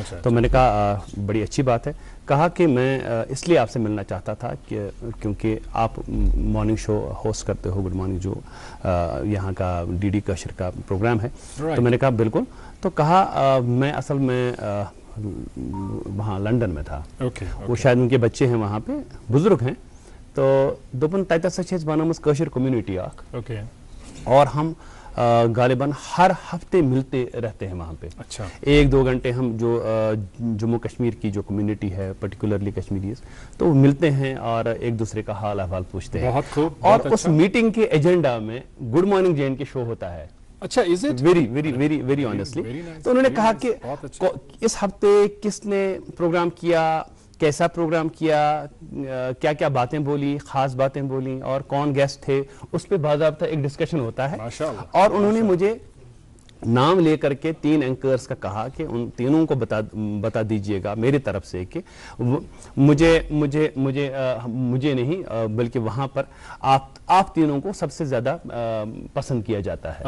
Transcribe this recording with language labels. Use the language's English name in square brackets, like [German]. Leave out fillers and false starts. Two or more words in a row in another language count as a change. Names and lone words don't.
[Hindi] तो मैंने कहा बड़ी अच्छी बात है। कहा कि मैं इसलिए आपसे मिलना चाहता था कि क्योंकि आप [English] morning show [Hindi] होस्ट करते हो, गुड मॉर्निंग, जो यहाँ का डीडी कशर का प्रोग्राम है। तो मैंने कहा बिल्कुल। तो कहा मैं असल में वहाँ लंदन में था। वो शायद उनके बच्चे हैं वहाँ पे, बुजुर्ग हैं, [Kashmiri] तो दोपन तैता सच बानामस कशर कम्युनिटी आख, [Hindi] और हम गालिबन हर हफ्ते मिलते रहते हैं वहाँ पे। अच्छा। 1-2 घंटे हम जो जम्मू कश्मीर की जो कम्युनिटी है, [English] particularly Kashmiris, [Hindi] तो वो मिलते हैं और एक दूसरे का हाल अहवाल पूछते हैं। बहुत खूब, और बहुत उस अच्छा। मीटिंग के एजेंडा में गुड मॉर्निंग जैन के शो होता है। अच्छा, [English] is it? very very very very honestly. very nice, [Hindi] तो उन्होंने [English] very [Hindi] कहा [English] nice, [Hindi] कि बहुत अच्छा। इस हफ्ते किसने प्रोग्राम किया, कैसा प्रोग्राम किया, क्या क्या बातें बोली, खास बातें बोली और कौन गेस्ट थे, उस पर बाकायदा एक डिस्कशन होता है। माशाअल्लाह, और उन्होंने मुझे नाम लेकर के 3 एंकर्स का कहा कि उन तीनों को बता दीजिएगा मेरी तरफ से कि मुझे मुझे मुझे मुझे नहीं बल्कि वहां पर आप तीनों को सबसे ज्यादा पसंद किया जाता है।